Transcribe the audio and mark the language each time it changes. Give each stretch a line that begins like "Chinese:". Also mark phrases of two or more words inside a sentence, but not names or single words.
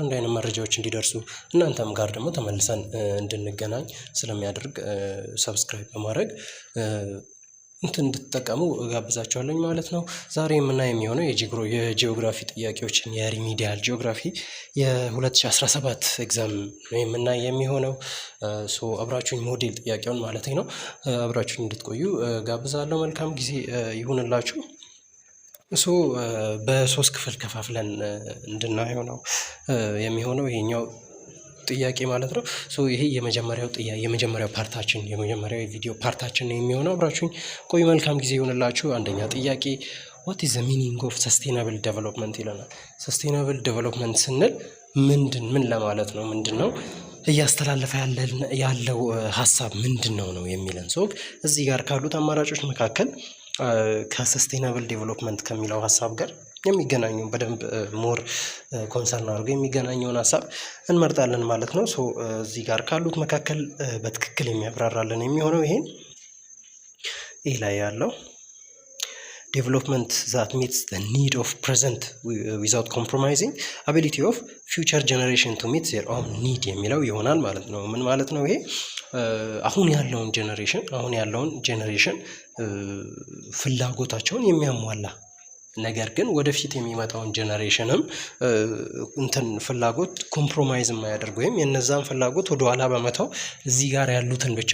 Amharic: እንዲህ አይነት መረጃዎች እንዲደርሱ እናንተም ጋር ደግሞ ተመልሰን እንድንገናኝ ስለሚያደርግ ሰብስክራይብ በማድረግ እንድትጠቀሙ እጋብዛችኋለሁ ማለት ነው። ዛሬ የምናየው የሚሆነው የጂኦግራፊ ጥያቄዎችን
English: remedial geography
Amharic: የ2017 ኤግዛም ነው የምናየው የሚሆነው። አብራችሁኝ ሞዴል ጥያቄውን ማለት ነው አብራችሁኝ እንድትቆዩ ጋብዛለሁ። መልካም ጊዜ ይሁንላችሁ። በሶስት ክፍል ከፋፍለን እንድናየው ነው የሚሆነው ይሄኛው ጥያቄ ማለት ነው። ይሄ የመጀመሪያው ፓርታችን የመጀመሪያው የቪዲዮ ፓርታችን ነው የሚሆነው። አብራችሁኝ ቆዩ። መልካም ጊዜ ይሁንላችሁ። አንደኛ ጥያቄ
English: what is the meaning of sustainable development
Amharic: ይለናል።
English: sustainable development
Amharic: ስንል ምን ለማለት ነው? ምንድነው እያስተላለፈ ያለው ሀሳብ ምንድነው ነው የሚለን። እዚህ ጋር ካሉት አማራጮች መካከል
English: sustainable development
Amharic: ከሚለው ሀሳብ ጋር የሚገናኙ በደንብ
English: more concern
Amharic: አድርገው የሚገናኘውን ሀሳብ እንመርጣለን ማለት ነው። እዚህ ጋር ካሉት መካከል በትክክል የሚያብራራልን የሚሆነው ይሄ ላይ ያለው ዴቨሎፕመንት
English: that meets the need of present without compromising ability of future generation to meet their own need
Amharic: የሚለው ይሆናል ማለት ነው። ምን ማለት ነው ይሄ? አሁን ያለውን ጄኔሬሽን ፍላጎታቸውን የሚያሟላ ነገር ግን ወደፊት የሚመጣውን ጄኔሬሽንም ፍላጎት ኮምፕሮማይዝ የማያደርግ ወይም የነዛን ፍላጎት ወደ ኋላ በመተው እዚህ ጋር ያሉትን ብቻ